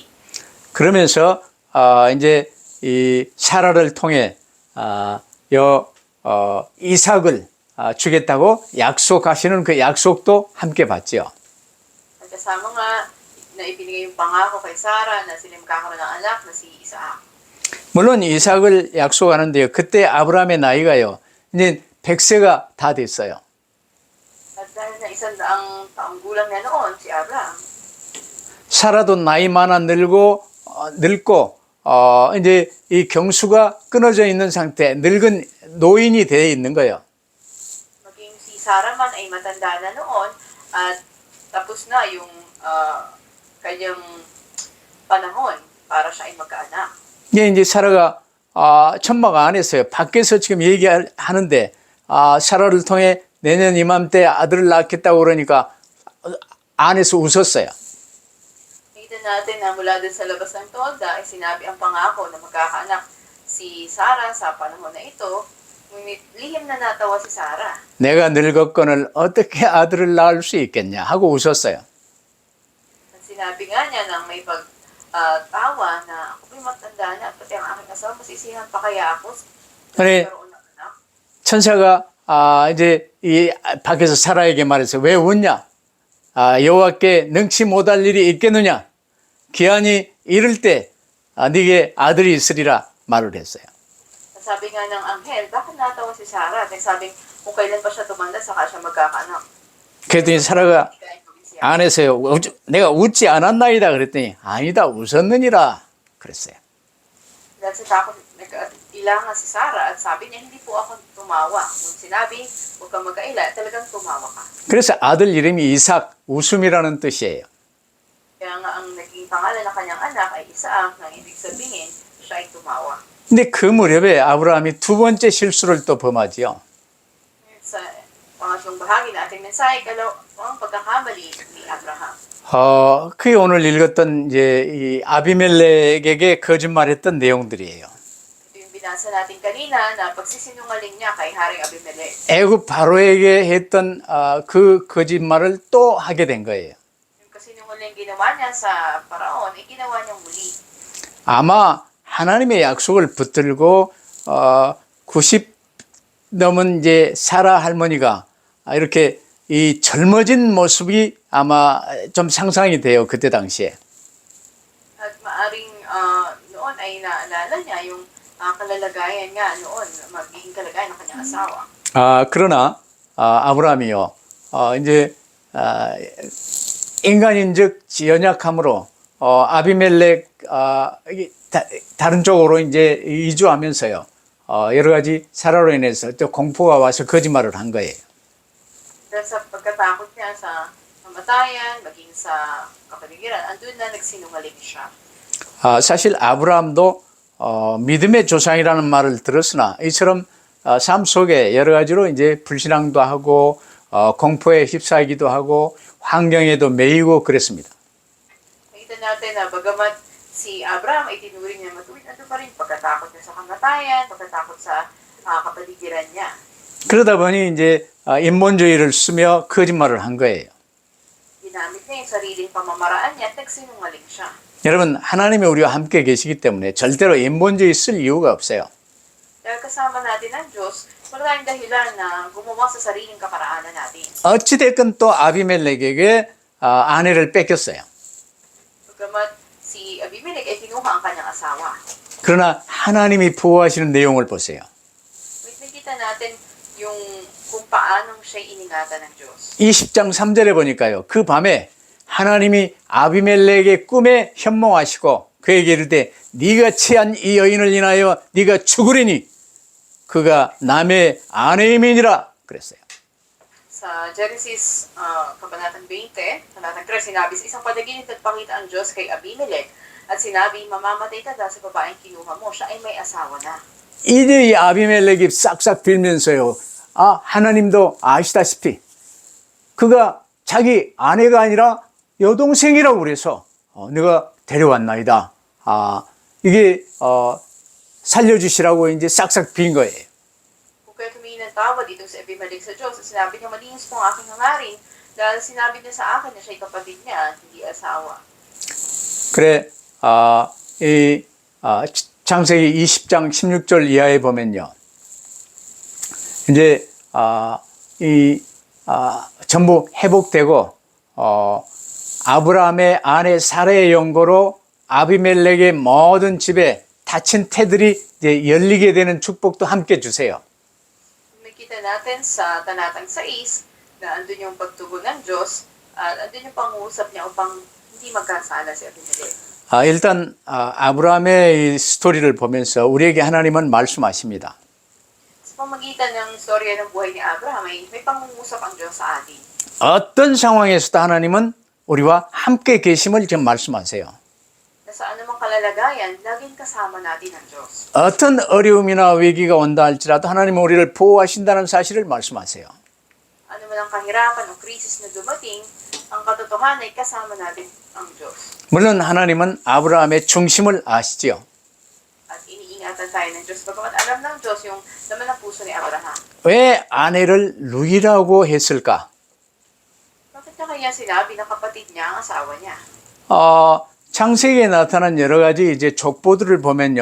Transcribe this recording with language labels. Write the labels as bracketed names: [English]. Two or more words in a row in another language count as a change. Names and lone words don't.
[Korean] 그러면서 이제 이 사라를 통해 이삭을 주겠다고 약속하시는 그 약속도 함께 받죠. [Filipino] At kasama nga na ibinigay yung pangako kay Sarah na sila magkakaroon ng anak na si Isaac. [Korean] 물론 이삭을 약속하는데요. 그때 아브라함의 나이가요. 이제 100세가 다 됐어요. [Filipino] At dahil na 100 taong gulang na noon, si Abraham, [Korean] 사라도 나이 많아 늙고 이제 이 경수가 끊어져 있는 상태, 늙은 노인이 되어 있는 거예요. [Filipino] maging si Sarah man ay matanda na noon at tapos na yung kanyang panahon para siya ay magkaanak. [Korean] 이게 이제 사라가 천마가 안 했어요. 밖에서 지금 얘기하는데 사라를 통해 내년 이맘때 아들을 낳겠다고 그러니까 안에서 웃었어요. [Filipino] Nakita natin na mula dun sa labas ng tolda ay sinabi ang pangako na magkakaanak si Sarah sa panahon na ito, ngunit lihim na natawa si Sarah. [Korean] 내가 늙었거늘 어떻게 아들을 낳을 수 있겠냐 하고 웃었어요. [Filipino] At sinabi nga niya nang may pagtawa na ako may matanda na pati ang aking asawa, masisihan pa kaya ako [Korean] 아니, [Filipino] nagkaroon ng anak. [Korean] 천사가 이제 이 밖에서 사라에게 말해서 왜 웃냐? 여호와께 능치 못할 일이 있겠느냐? 기한이 이를 때 네게 아들이 있으리라 말을 했어요. [Filipino] At sabi nga ng anghel, bakit natawa si Sarah? At sabi, kung kailan pa siya tumanda, saka siya magkakaanak. [Korean] 그랬더니 사라가 [Filipino] Hindi kaya gawin siya. [Korean] 안에서요. 내가 웃지 않았나이다 그랬더니 아니다 웃었느니라 그랬어요. [Filipino] Dahil sa takot, nag-ilangan si Sarah at sabi niya, hindi po ako tumawa. Kung sinabi, huwag kang mag-aila, talagang tumawa ka. [Korean] 그래서 아들 이름이 이삭 웃음이라는 뜻이에요. [Filipino] Kaya nga ang naging pangalan ng kanyang anak ay Isaac, nang ibig sabihin, siya ay tumawa. [Korean] 근데 그 무렵에 아브라함이 두 번째 실수를 또 범하지요. [Filipino] Sa pangatlong bahagi na ating mensahe, ang pagkakamali ni Abraham. [Korean] 그게 오늘 읽었던 이제 이 아비멜렉에게 거짓말했던 내용들이에요. [Filipino] Ito yung binasa natin kanina na pagsisinungaling niya kay Haring Abimelech. [Korean] 애굽 바로에게 했던 그 거짓말을 또 하게 된 거예요. [Filipino] Yung kasinungaling ginawa niya sa paraon, ay ginawa niyang muli. [Korean] 아마 하나님의 약속을 붙들고 90 넘은 이제 사라 할머니가 이렇게 이 젊어진 모습이 아마 좀 상상이 돼요. 그때 당시에. [Filipino] At maaring noon ay naalala niya yung kalalagayan nga noon, magiging kalagayan ng kanyang asawa. [Korean] 그러나 아브라함이요. 이제 인간인즉 연약함으로 아비멜렉 다른 쪽으로 이제 이주하면서요. 여러 가지 사라로 인해서 또 공포가 와서 거짓말을 한 거예요. [Filipino] Dahil sa pagkatakot niya sa kamatayan, maging sa kapaligiran, andun na nagsinungaling siya. [Korean] 사실 아브라함도 믿음의 조상이라는 말을 들었으나 이처럼 삶 속에 여러 가지로 이제 불신앙도 하고 공포에 휩싸이기도 하고 환경에도 매이고 그랬습니다. [Filipino] Nakita natin na bagamat si Abraham ay tinuring niya matuwid, ando pa rin pagkatakot niya sa kamatayan, pagkatakot sa kapaligiran niya. [Korean] 그러다 보니 이제 인본주의를 쓰며 거짓말을 한 거예요. [Filipino] Ginamit niya yung sariling pamamaraan niya at nagsinungaling siya. [Korean] 여러분 하나님이 우리와 함께 계시기 때문에 절대로 인본주의 쓸 이유가 없어요. [Filipino] Dahil kasama natin ang Diyos, wala tayong dahilan na gumawa sa sariling kaparaanan natin. [Korean] 어찌됐건 또 아비멜렉에게 아내를 뺏겼어요. [Filipino] Bagamat si Abimelech ay kinuha ang kanyang asawa. [Korean] 그러나 하나님이 보호하시는 내용을 보세요. [Filipino] Wait, nakita natin yung kung paanong siya iningatan ng Diyos. [Korean] 20장 3절에 보니까요. 그 밤에 하나님이 아비멜렉의 꿈에 현몽하시고 그에게 이르되 네가 취한 이 여인을 인하여 네가 죽으리니 그가 남의 아내임이니라 그랬어요. [Filipino] Sa Genesis Kabanatang 20, talatang 3, sinabi sa isang panaginip nagpakita ang Diyos kay Abimelech at sinabi, mamamatay ka dahil sa babaeng kinuha mo, siya ay may asawa na. [Korean] 이제 이 아비멜렉이 싹싹 빌면서요. 하나님도 아시다시피 그가 자기 아내가 아니라 여동생이라고 그래서 내가 데려왔나이다. 이게 살려주시라고 이제 싹싹 빈 거예요. [Filipino] Kung kaya tumingin ng tawad dito sa Abimelech sa Diyos, at sinabi niya, malinis po ang aking hangarin dahil sinabi niya sa akin na siya'y kapatid niya, hindi asawa. [Korean] 그래, 창세기 20장 16절 이하에 보면요. 이제, 전부 회복되고, 아브라함의 아내 사라의 연고로 아비멜렉의 모든 집에 닫힌 태들이 이제 열리게 되는 축복도 함께 주세요. [Filipino] Nakita natin sa talatang 6 na andun yung pagtugon ng Diyos at andun yung pangusap niya upang hindi magkasala si Abimelech. [Korean] 일단 아브라함의 이 스토리를 보면서 우리에게 하나님은 말씀하십니다. [Filipino] Sa pamagitan ng storya ng buhay ni Abraham ay may pangungusap ang Diyos sa atin. [Korean] 어떤 상황에서도 하나님은 우리와 함께 계심을 지금 말씀하세요. [Filipino] Na sa anumang kalalagayan, laging kasama natin ang Diyos. [Korean] 어떤 어려움이나 위기가 온다 할지라도 하나님은 우리를 보호하신다는 사실을 말씀하세요. [Filipino] Ano man ang kahirapan o krisis na dumating, ang katotohanan ay kasama natin ang Diyos. [Korean] 물론 하나님은 아브라함의 중심을 아시지요. [Filipino] At iniingatan tayo ng Diyos. Bagamat alam ng Diyos yung laman ng puso ni Abraham. [Korean] 왜 아내를 루이라고 했을까? [Filipino] Bakit na kanya sinabi na kapatid niya ang asawa niya? [Korean] 창세기에 나타난 여러 가지 이제 족보들을 보면요.